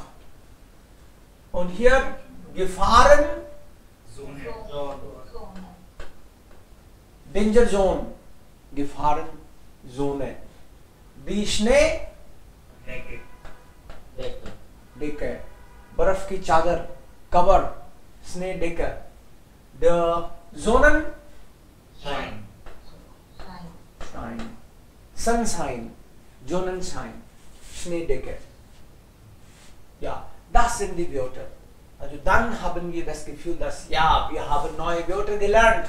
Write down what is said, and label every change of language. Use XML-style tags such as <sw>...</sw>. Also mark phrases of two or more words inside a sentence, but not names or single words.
<de>Und hier Gefahren,</de> <en>Danger Zone,</en> <de>Gefahrenzone. Die Schneedecke,</de> <hi>बर्फ की चादर,</hi> <de>Cover, Schneedecke. The Zonen, Sunshine, Sonnenschein, Schneedecke. Ja, das sind die Wörter. Also dann haben wir das Gefühl, dass ja, wir haben neue Wörter gelernt.</de>